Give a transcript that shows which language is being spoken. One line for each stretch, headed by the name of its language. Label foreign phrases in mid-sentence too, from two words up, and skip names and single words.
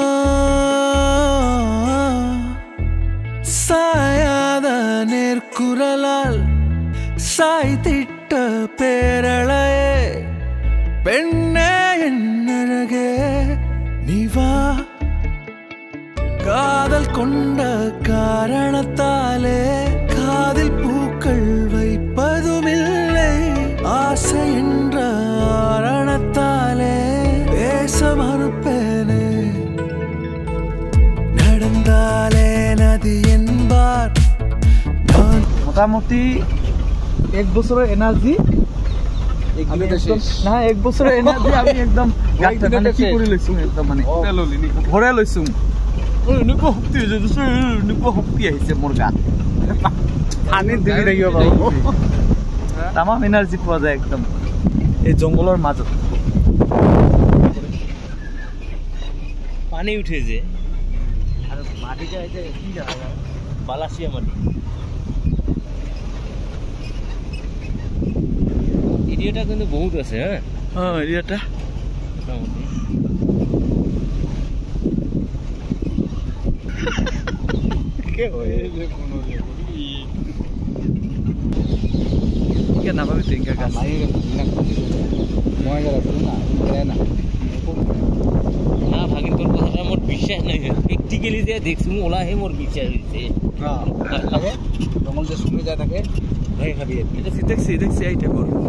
Tamil: சாயாத நேர்குரலால் சாய்த்திட்ட பேரழையே பெண்ணே என்னழகே நிவா காதல் கொண்ட காரணத்தாலே காதில் பூக்கள் வைப்பதுமில்லை ஆசை என்ற காரணத்தாலே பேச மறுப்பேனே நடந்தாலே நதி என்பார்
Assamese: মোটামুটি এক বছরের এনার্জি না এক বছরের এনার্জি আমি একদম কি করে লৈছো একদম মানে ভরে লৈছো এনেকুৱা শক্তি আহিছে মোৰ গাত পানীত ডুবি থাকিব পাৰোঁ তামাম এনাৰ্জি পোৱা যায় একদম এই জংঘলৰ মাজত পানী উঠে যে আৰু মাটিটা কি জায়গা বালাসিয়া মাটি এরিয়াটা কিন্তু বহুত আছে হ্যাঁ এরিয়াটা নাভাবি টেঙ্কা গাছ না ভাগিন তোর কথাটা মোর বিশ্বাস নাই প্র্যাকটিক্যালি যে দেখছি ওলাহে মোর বিশ্বাস হইছে জঙ্গল যে শুনে যায় থাকে ভাই খাবি এটা দেখছি এইটা কর